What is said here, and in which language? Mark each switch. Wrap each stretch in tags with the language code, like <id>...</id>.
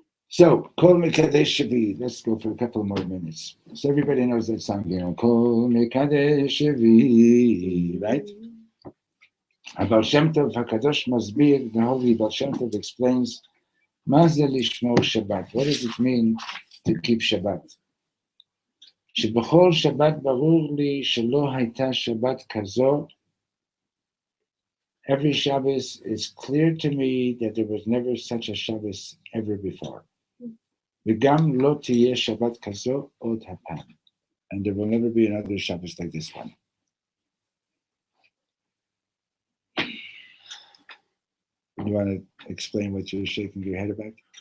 <en>So, Kol Mekadesh Shavi. Let's go for a couple more minutes. So everybody knows that song, Kol Mekadesh Shavi, right? Baal Shem Tov HaKadosh Masbir, the holy Baal Shem Tov explains,</en> <he>Ma ze lishmor Shabbat.</he> <en>What does it mean to keep Shabbat?</en> <he>שבכל שבת ברור לי שלא הייתה שבת כזו.</he> <en>Every Shabbos is clear to me that there was never such a Shabbos ever before.</en> <he>וגם לא תהיה שבת כזו עוד הפעם.</he> <en>And there will never be another Shabbos like this one. You want to explain what you're shaking your head about?</en>